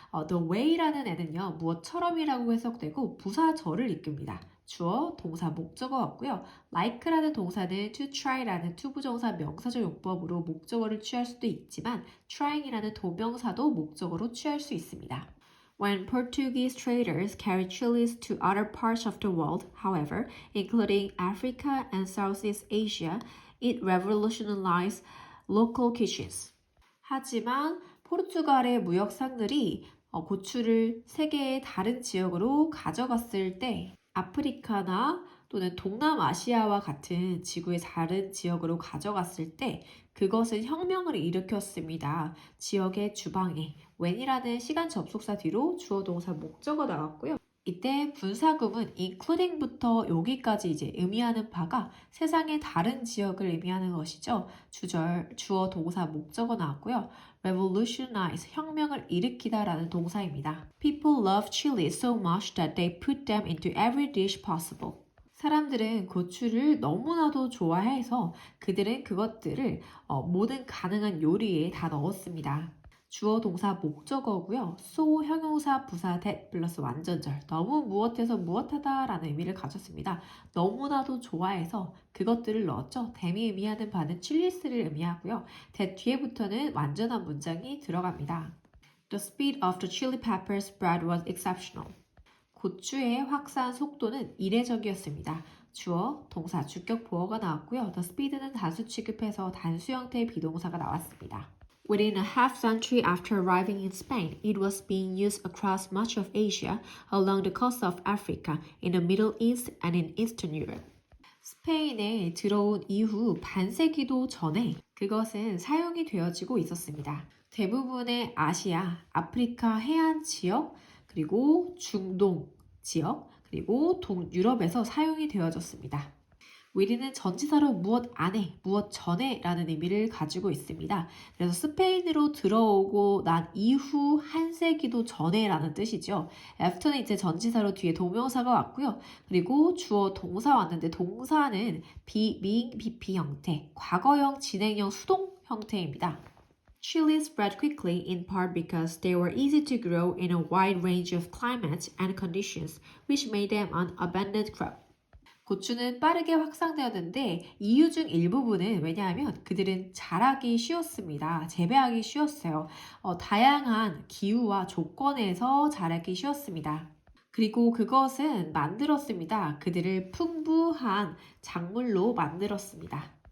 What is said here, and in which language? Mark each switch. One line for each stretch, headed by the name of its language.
English: the way
Korean: 라는 애는요. 무엇처럼이라고 해석되고 부사절을 이끕니다. 주어, 동사, 목적어 왔고요. like라는 동사는
English: to try
Korean: 라는 투부정사 명사절 용법으로 목적어를 취할 수도 있지만 trying이라는 동명사도 목적어로 취할 수 있습니다.
English: When Portuguese traders carried chilies to other parts of the world, however, including Africa and Southeast Asia, it revolutionized local kitchens.
Korean: 하지만 포르투갈의 무역상들이 고추를 세계의 다른 지역으로 가져갔을 때 아프리카나 또는 동남아시아와 같은 지구의 다른 지역으로 가져갔을 때 그것은 혁명을 일으켰습니다. 지역의 주방에 when이라는 시간 접속사 뒤로 주어 동사 목적어 나왔고요. 이때 분사구문 including부터 여기까지 이제 의미하는 바가 세상의 다른 지역을 의미하는 것이죠. 주어 동사 목적어 나왔고요. revolutionize 혁명을 일으키다라는 동사입니다.
English: People love chili so much that they put them into every dish possible.
Korean: 사람들은 고추를 너무나도 좋아해서 그들은 그것들을 모든 가능한 요리에 다 넣었습니다. 주어 동사 목적어고요. so 형용사 부사 that 플러스 완전절 너무 무엇해서 무엇하다 라는 의미를 가졌습니다. 너무나도 좋아해서 그것들을 넣었죠. that이 의미하는 바는 칠리스를 의미하고요. that 뒤에부터는 완전한 문장이 들어갑니다.
English: The speed of the chili pepper spread was exceptional.
Korean: 고추의 확산 속도는 이례적이었습니다. 주어, 동사, 주격 보어가 나왔고요.
English: The speed
Korean: 는 단수 취급해서 단수 형태의 비동사가 나왔습니다.
English: Within a half century after arriving in Spain, it was being used across much of Asia, along the coast of Africa, in the Middle East and in Eastern Europe.
Korean: 스페인에 들어온 이후 반세기도 전에 그것은 사용이 되어지고 있었습니다. 대부분의 아시아, 아프리카 해안 지역, 그리고 중동 지역, 그리고 동유럽에서 사용이 되어졌습니다. with는 전치사로 무엇 안에, 무엇 전에 라는 의미를 가지고 있습니다. 그래서 스페인으로 들어오고 난 이후 한 세기도 전에 라는 뜻이죠. after는 이제 전치사로 뒤에 동명사가 왔고요. 그리고 주어 동사 왔는데 동사는 being, BP 형태, 과거형, 진행형, 수동 형태입니다.
English: Chilies spread quickly in part because they were easy to grow in a wide range of climates and conditions, which made them an abundant crop.
Korean: 고추는 빠르게 확산되었는데 이유 중 일부분은 왜냐하면 그들은 자라기 쉬웠습니다. 재배하기 쉬웠어요. 다양한 기후와 조건에서 자라기 쉬웠습니다. 그리고 그것은 만들었습니다. 그들을 풍부한 작물로 만들었습니다.